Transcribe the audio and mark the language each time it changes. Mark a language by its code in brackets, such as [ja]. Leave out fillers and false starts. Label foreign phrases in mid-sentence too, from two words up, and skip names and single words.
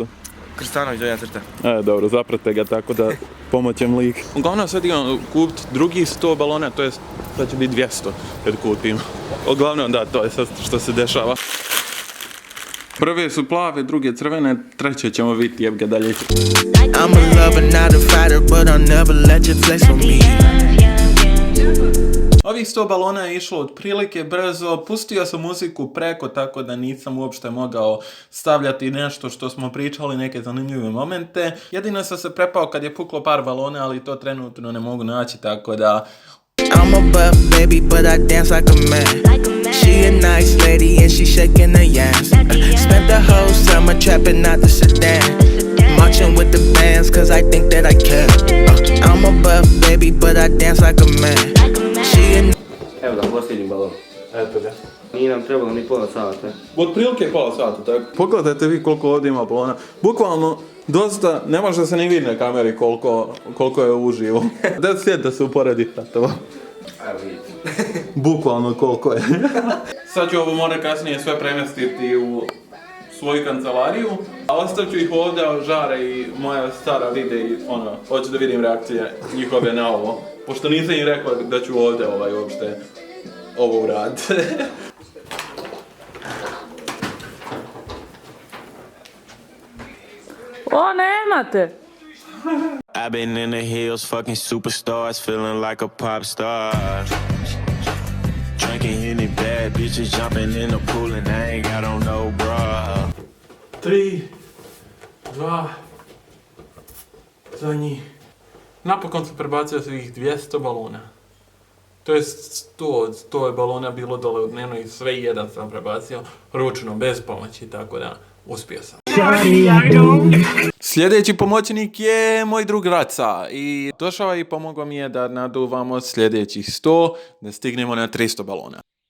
[bs] Krstanović, donja crta. Dobro, zaprate ga tako da pomoćem lik. Uglavnom sad imam kupiti drugih 100 balona, to jest sad će biti 200 kad kupim. Uglavnom da, to je sad što se dešava. Prve su plave, druge crvene, treće ćemo vidjeti, jeb ga dalje. [en] I'm a lover, not a fighter, but I'll never let you flex on me. [bs] Ovih 100 balona je išlo otprilike brzo, pustio sam muziku preko tako da nisam uopšte mogao stavljati nešto što smo pričali, neke zanimljive momente. Jedino sam se prepao kad je puklo par balona, ali to trenutno ne mogu naći, tako da... [en] I'm a buff baby, but I dance like a man. She a nice lady and she shaking her yams. Spent the whole summer trapping out the sedan. Marching with the bands cause I think that I can. I'm a buff baby, but I dance like a man. She a... [bs] Evo ga, posljednji balon. Eto ga. Nije nam trebalo ni pola sata. Od prilike pola sata, tako. Pogledajte vi koliko ovdje ima balona. Bukvalno, dosta, ne može se ni vidjeti na kameri koliko je uživo. Da sjeti da se uporedi to. Evo vidite. Bukvalno koliko je. Sad ću ovo možda kasnije sve premjestiti u svoju kancelariju, a ostavit ću ih ovdje, Žare i moja stara vide i hoću da vidim reakcije njihove na ovo. Pošto nisam im rekao da ću ovdje uopšte ovo uraditi. O, nemate! [en] I've been in the hills, fucking superstars, feeling like a pop star. Drinking any bad bitches, jumping in the pool, and I ain't got on no bra. [bs] 3, 2, zadnji. Napokon sam prebacio svih 200 balona. To je 100 je balona bilo dole u dnevno i sve jedan sam prebacio ručno, bez pomoći, tako da uspio sam. Sljedeći pomoćnik je moj drug Raca i došao i pomogao mi je da naduvamo sljedećih 100, da stignemo na 300 balona.